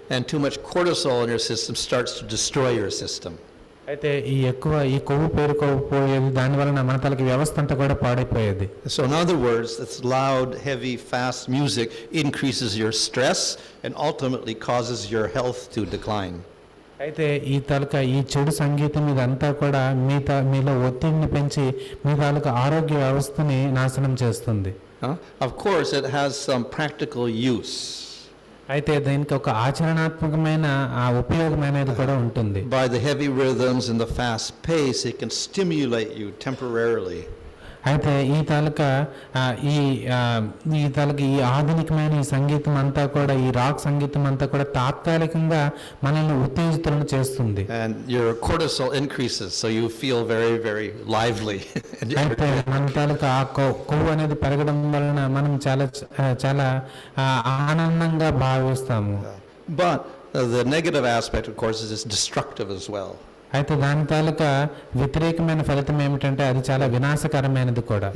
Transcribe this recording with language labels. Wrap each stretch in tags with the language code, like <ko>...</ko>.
<en>And too much cortisol in your system starts to destroy your system.</en> <te>అయితే ఈ కొవ్వు పేరుకోపోయేది, దాని వలన మన తలకి వ్యవస్థ అంతా కూడా పాడైపోయేది.</te> <en>So in other words, this loud, heavy, fast music increases your stress and ultimately causes your health to decline.</en> <te>అయితే ఈ చెడు సంగీతం ఇదంతా కూడా మీలో ఒత్తిడిని పెంచి మీ తాలూకా ఆరోగ్య వ్యవస్థని నాశనం చేస్తుంది.</te> <en>Of course it has some practical use.</en> <te>అయితే దీనికి ఒక ఆచరణాత్మకమైన ఉపయోగం అనేది కూడా ఉంటుంది.</te> <en>By the heavy rhythms and the fast pace, it can stimulate you temporarily.</en> <te>అయితే ఈ తాలూకా ఈ ఆధునికమైన ఈ సంగీతం అంతా కూడా ఈ రాక్ సంగీతం అంతా కూడా తాత్కాలికంగా మనల్ని ఉత్తేజితులను చేస్తుంది.</te> <en>And your cortisol increases, so you feel very, very lively.</en> <te>అయితే మన తాలూకా కొవ్వు అనేది పెరగడం వలన మనం చాలా ఆనందంగా భావిస్తాము.</te> <en>But the negative aspect, of course, is it's destructive as well.</en> <te>అయితే దాని తాలూకా వ్యతిరేకమైన ఫలితం ఏమిటంటే అది చాలా వినాశకరమైనది కూడా.</te>